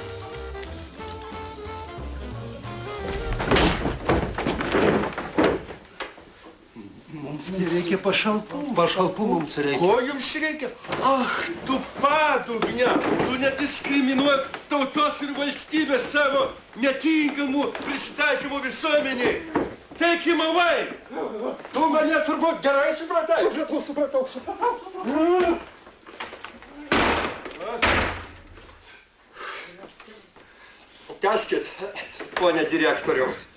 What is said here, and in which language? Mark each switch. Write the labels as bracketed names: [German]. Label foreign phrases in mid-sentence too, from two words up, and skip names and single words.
[Lithuanian] Mums nereikia pašalpų. Pašalpų mums reikia. Ko jums reikia? Ach, tu padugnia, tu nediskriminuok tautos ir valstybės savo netinkamų prisitaikymų visuomeniai. [English] Take him away! [Lithuanian] Tu mane turbūt gerai supratai. Supratau. Tęskit, ponė direktoriau.